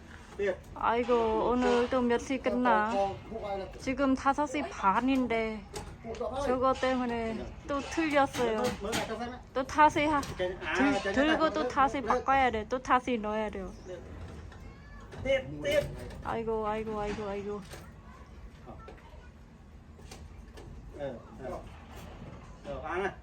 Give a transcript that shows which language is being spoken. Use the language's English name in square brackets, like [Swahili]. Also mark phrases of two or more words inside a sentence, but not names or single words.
[Korean] 아이고 오늘 또 몇 시 끝나? 지금 5시 반인데 저거 때문에 또 틀렸어요. [Vietnamese] mới lại cho xem đấy. [Korean] 또 다시 들고 또 [Vietnamese] Lên. [Korean] 다시 바꿔야 돼. 또 다시 넣어야 돼요. [Vietnamese] Tiếp tiếp. [Korean] 아이고 아이고 아이고 아이고. [Vietnamese] Ăn này.